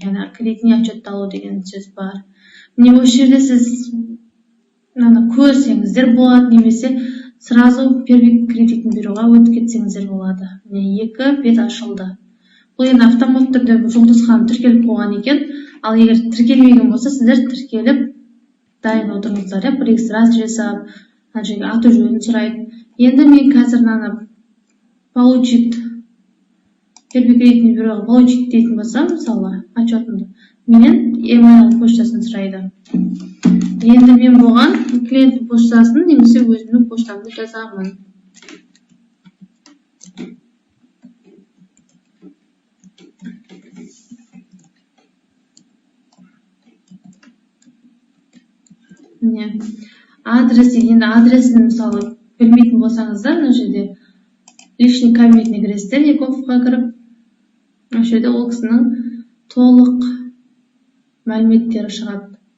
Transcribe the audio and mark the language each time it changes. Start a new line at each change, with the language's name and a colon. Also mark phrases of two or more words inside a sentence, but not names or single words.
Kazakh: Яғни
Russian: кредитный отчетты
Kazakh: алу деген сөз бар. Міне осы жерде сіз көрсеңіздер болады, немесе
Russian: сразу первый кредитный бюроға
Kazakh: өтіп кетсеңіздер болады. Міне екі бет ашылды. Бұл енді автомат түрде жұлдызхан тіркеліп қойған екен. Ал егер тіркелмеген болса, сіздер тіркеліп дайын отырыңыздар, иә, регистрация жасап, ана жерге аты жөнін сұрайды. Енді мен қазір
Russian: получит первый кредитный бюроға получит
Kazakh: дейтін болсам, мысалы, отчетымды, менен email почтасын сұрайды. Енді мен болған клиент почтасын немесе өзімнің почтамды жазамын. Міне адрес дегенде адресін мысалы білмейтін болсаңыздар, мына жерде
Russian: личный кабинетіне
Kazakh: кіресіздер, ЕГОВқа кіріп, осы жерде ол кісінің толық мәліметтері шығады.